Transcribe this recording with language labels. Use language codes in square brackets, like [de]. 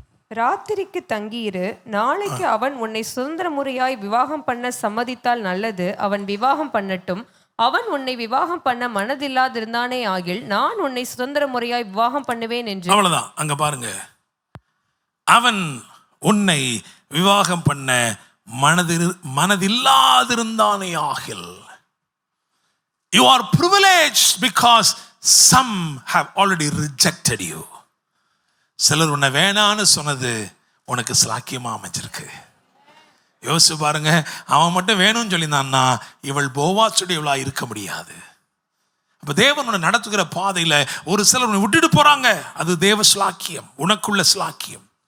[ta] ராத்திரிக்கு தங்கியிரு, நாளைக்கு அவன் உன்னை சுதந்திர முறையாய் விவாகம் பண்ண சம்மதித்தால் நல்லது, அவன் விவாகம் பண்ணட்டும். அவன் உன்னை விவாகம் பண்ண மனதில்லாதிருந்தானே ஆகில் நான் உன்னை சுதந்திர முறையாய் விவாகம் பண்ணுவேன் என்று. அவ்வளவுதான். அங்க பாருங்க, அவன் உன்னை விவாகம் பண்ண மனதில்லாதிருந்தானே ஆகில். [en] You are privileged because some have already rejected you. [ta] சிலர் உன்னை வேணான்னு சொன்னது உனக்கு ஸ்லாக்கியமா அமைஞ்சிருக்கு. யோசிச்சு பாருங்க, அவன் மட்டும் வேணும்னு சொல்லியிருந்தான்னா இவள் போவாச்சுடையவளா இருக்க முடியாது. அப்ப தேவன் உன்னை நடத்துகிற பாதையில ஒரு சிலர் உன்னை விட்டுட்டு போறாங்க, அது தேவ ஸ்லாக்கியம், உனக்குள்ள ஸ்லாக்கியம்.